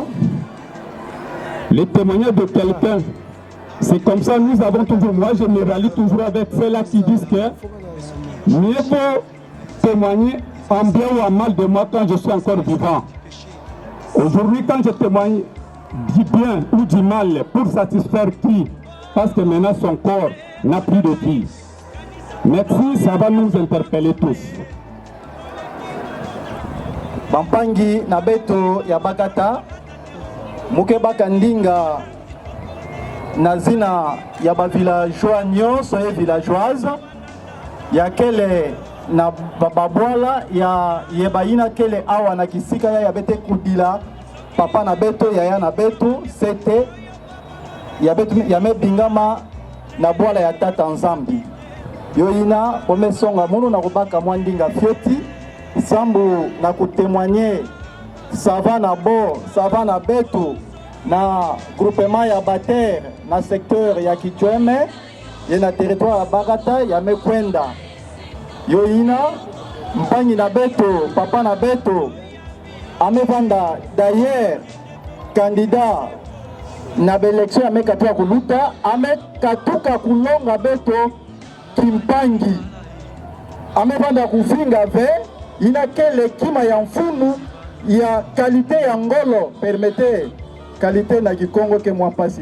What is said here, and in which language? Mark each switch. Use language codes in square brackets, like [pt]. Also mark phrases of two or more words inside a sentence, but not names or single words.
[fr] Le témoignage de quelqu'un, c'est comme ça, nous avons toujours, moi je me rallie toujours avec ceux-là qui disent que mieux vaut témoigner en bien ou en mal de moi quand je suis encore vivant. Aujourd'hui, quand je témoigne du bien ou du mal, pour satisfaire qui? Parce que maintenant son corps n'a plus de vie. Merci, ça va nous interpeller tous. [ktu] Bampangi na beto ya bakata muke bakandinga na zina ya ba villageois nyonso [fr] et villageoise [ktu] ya kele na babwala ya yebaina kele awa na kisika ya bete kudila papa na beto ya na beto sete ya beto ya mebingama na bwala ya tata nzambi yoina omesonga munu na kubaka mwandinga fioti sambu na kutémoigner [fr] ça va [ktu] na bo [fr] ça va [ktu] na beto na groupement ya Bater na secteur ya Kichweme ye na territoire ya Bagata yamekwenda yoina mpangi na beto papa na beto amevanda [fr] d'ailleurs candidat [ktu] na belection amekatoka kuluta amekatuka kulonga beto kimpangi amevanda kufinga ve ina kele kima ya mfunu ya kalite ya ngolo permete kalite na Kikongo ke mwampasi